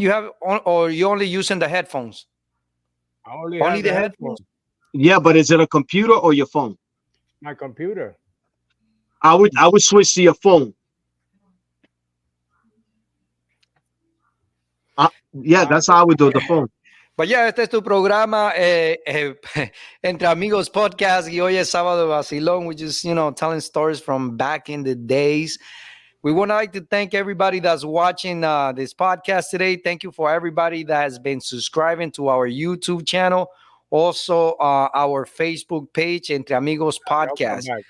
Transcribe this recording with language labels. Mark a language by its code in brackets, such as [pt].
[en] You have on, or you only using the headphones? I only Only have the the headphones. Yeah, but is it a computer or your phone? my computer. I would switch to your phone. Yeah, that's how I would do the phone. But yeah, [es] este es tu programa Entre Amigos Podcast y hoy es Sábado de Vacilón. [en] We just, you know, telling stories from back in the days. We would like to thank everybody that's watching this podcast today. Thank you for everybody that has been subscribing to our YouTube channel. Also, our Facebook page, Entre Amigos Podcast.